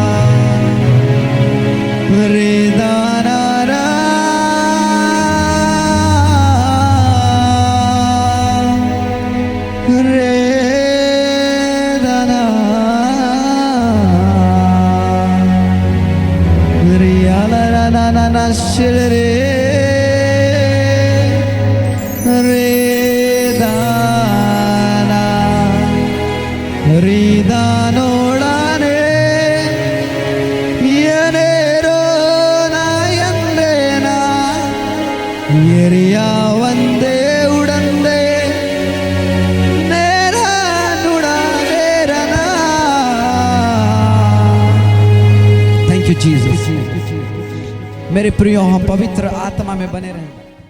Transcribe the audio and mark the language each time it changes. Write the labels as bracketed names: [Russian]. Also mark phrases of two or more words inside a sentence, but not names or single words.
[English] re da na ra, re na shil re re dana re danolane yene ro na yandena yeriya vande udande nera nuda nerana. Thank you Jesus। [Hindi] मेरे प्रियो, हम पवित्र आत्मा में बने रहें।